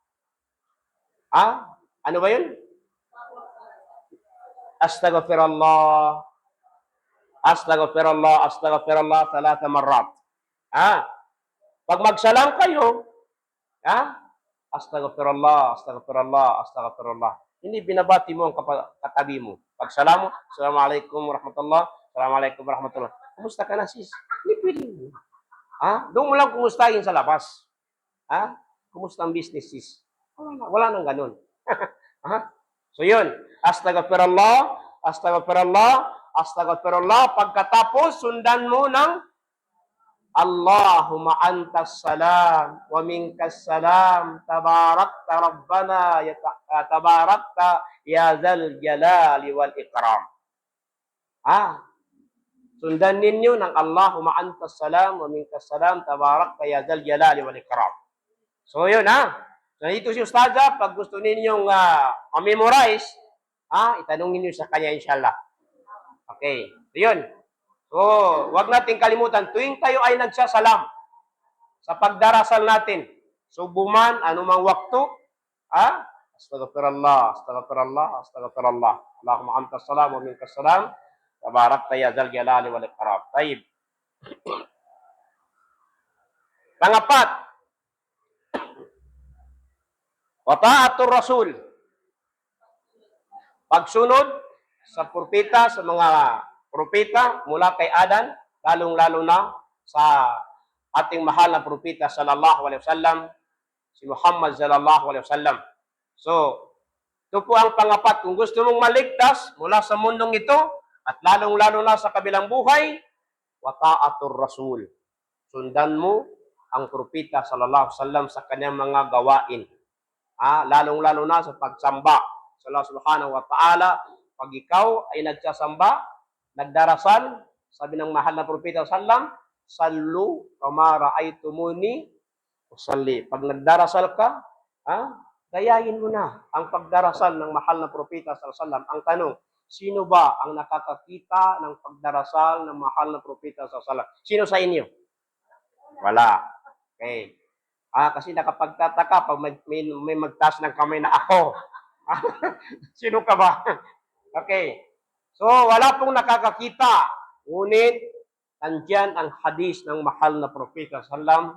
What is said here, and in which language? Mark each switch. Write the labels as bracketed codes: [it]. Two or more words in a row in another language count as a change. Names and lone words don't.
[tl] Ano ba yun? [ar] أستغفر الله أستغفر الله أستغفر الله 3 مرات. [tl] Pag magsalam kayo, [ar] أستغفر الله أستغفر الله أستغفر الله. [tl] Hindi binabati mo ang katabi mo. Pag salam mo, [ar] السلام عليكم ورحمة الله السلام عليكم ورحمة الله. [tl] Kumusta ka na, sis? Hindi pwede mo. Doon mo lang kumustahin sa labas. Kumusta ang business, sis? Wala nang ganun. So yun, [ar] أستغفر الله أستغفر الله أستغفر الله. [tl] Pagkatapos, sundan mo ng [ar] اللهم أنت السلام ومنك السلام تباركت ربنا تباركت يا ذا الجلال والإكرام. [tl] Sundan ninyo ng [ar] اللهم أنت السلام ومنك السلام تباركت يا ذا الجلال والإكرام. [tl] So yun So ito si Ustaza, pag gusto ninyong ma-memorize, itanong ninyo sa kanya inshallah. Okay, so yun. So, wag nating kalimutan, tuwing tayo ay nagsasalam sa pagdarasal natin, subuman, anumang waktu, [ar] أستغفر الله أستغفر الله أستغفر الله. اللهم أنت السلام ومنك السلام تباركت يا ذا الجلال والإكرام طيب. [tl] Pangapat, [ar] وطاعة الرسول. [tl] Pagsunod sa propeta, sa mga propeta mula kay Adan, lalong-lalo na sa ating mahal na propeta [ar] صلى الله عليه وسلم, [tl] si Muhammad [ar] صلى الله عليه وسلم. [tl] So, ito po ang pangapat. Kung gusto mong maligtas mula sa mundong ito, at lalong-lalo na sa kabilang buhay, [ar] وطاعة الرسول. [tl] Sundan mo ang propeta [ar] صلى الله عليه وسلم [tl] sa kanyang mga gawain. Lalong-lalo na sa pagsamba sa Allah [ar] سبحانه وتعالى. [tl] Pag ikaw ay nagsasamba, nagdarasal, sabi ng mahal na propeta sallam, [ar] صلوا كما رأيتموني أصلي. [tl] Pag nagdarasal ka, gayahin mo na ang pagdarasal ng mahal na propeta [ar] صلى الله عليه وسلم. [tl] Ang tanong, sino ba ang nakakakita ng pagdarasal ng mahal na propeta [ar] صلى الله عليه وسلم? [tl] Sino sa inyo? Wala. Okay. Kasi nakapagtataka pag may magtaas ng kamay na ako. Sino ka ba? Okay. So, wala pong nakakakita. Ngunit, nandyan ang hadis ng mahal na propeta sallam.